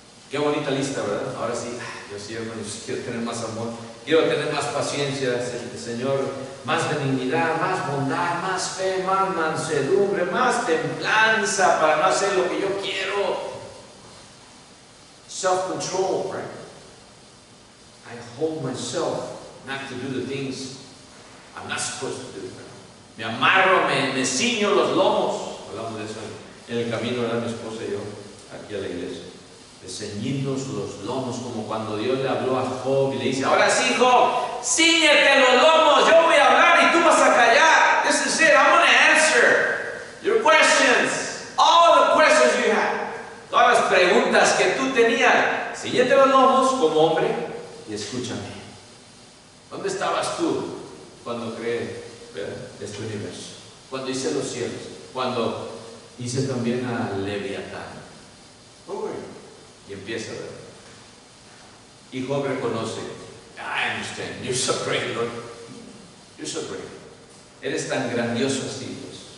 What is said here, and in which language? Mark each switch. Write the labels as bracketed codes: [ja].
[es] Qué bonita lista, ¿verdad? Ahora sí, yo sí, hermanos, quiero tener más amor, quiero tener más paciencia, Señor, más benignidad, más bondad, más fe, más mansedumbre, más templanza para no hacer lo que yo quiero. [en] Self-control, right? I hold myself not to do the things I'm not supposed to do. [es] Me amarro, me ciño los lomos. Hablamos de eso en el camino, ¿verdad? Mi esposa y yo, aquí a la iglesia. De ceñirnos los lomos, como cuando Dios le habló a Job y le dice: ahora sí, Job, cíñete los lomos, yo voy a hablar y tú vas a callar. [en] This is it, I'm going to answer your questions, all the questions you have. [es] Todas las preguntas que tú tenías, cíñete los lomos como hombre y escúchame. ¿Dónde estabas tú cuando creé este universo? Cuando hice los cielos, cuando hice también a Leviatán. Y empieza a ver. Y Job reconoce: [en] I understand, you're so great, Lord. You're so great. [es] Eres tan grandioso así, Dios.